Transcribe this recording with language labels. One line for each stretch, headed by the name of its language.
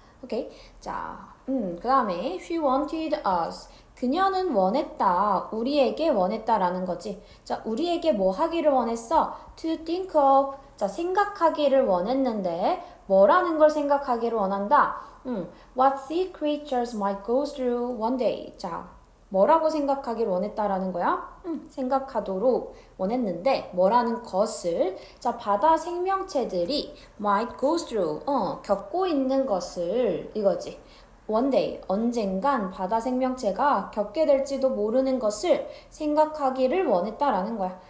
Korean: 오케이. 자, 그 다음에
English: she wanted us.
Korean: 그녀는 원했다. 우리에게 원했다라는 거지. 자, 우리에게 뭐 하기를 원했어?
English: to think of.
Korean: 자, 생각하기를 원했는데 뭐라는 걸 생각하기를 원한다?
English: what sea creatures might go through one day.
Korean: 자, 뭐라고 생각하기를 원했다라는 거야? 생각하도록 원했는데 뭐라는 것을, 자, 바다 생명체들이
English: might go through,
Korean: 겪고 있는 것을 이거지.
English: one day,
Korean: 언젠간 바다 생명체가 겪게 될지도 모르는 것을 생각하기를 원했다라는 거야.